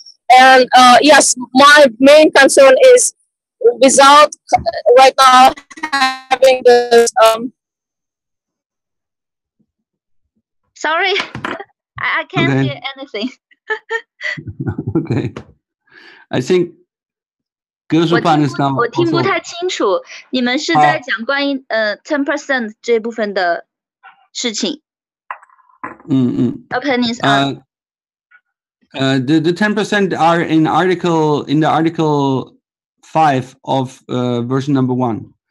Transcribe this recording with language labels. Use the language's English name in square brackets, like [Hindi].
[English] And yes, my main concern is without right now having this sorry, I can't hear anything. Okay, I think 格数版 is now [Chinese] 我听不太清楚，你们是在讲关于10% 这部分的事情。 [English] Okay, Ms. The 10% are in the article 5 of version number 1.